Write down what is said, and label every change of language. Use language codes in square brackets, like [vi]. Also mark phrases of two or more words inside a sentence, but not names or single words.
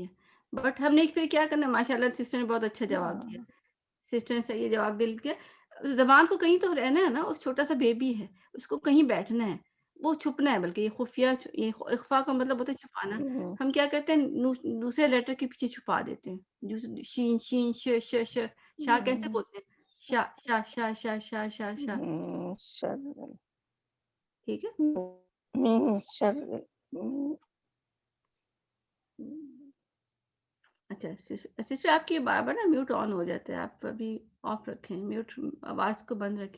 [ur] بٹ ہم نے پھر کیا کرنا، ماشاء اللہ سسٹر نے بہت اچھا جواب دیا. سسٹر نے صحیح جواب دل کے، زبان کو کہیں تو رہنا ہے نا، اس چھوٹا سا بیبی ہے، اس کو کہیں بیٹھنا ہے، وہ چھپنا ہے. بلکہ یہ خفیہ، یہ اخفا کا مطلب ہوتا ہے چھپانا. ہم کیا کرتے ہیں، دوسرے لیٹر کے پیچھے چھپا دیتے ہیں. شین شین ش ش ش شا کیسے بولتے ہیں؟ شا شا شا شا شا شا شا. ٹھیک ہے. اچھا سسٹر، آپ کی بار بار نا [en] mute on [ur] ہو جاتا ہے، آپ ابھی آف رکھیں، میوٹ آواز کو بند رکھیں.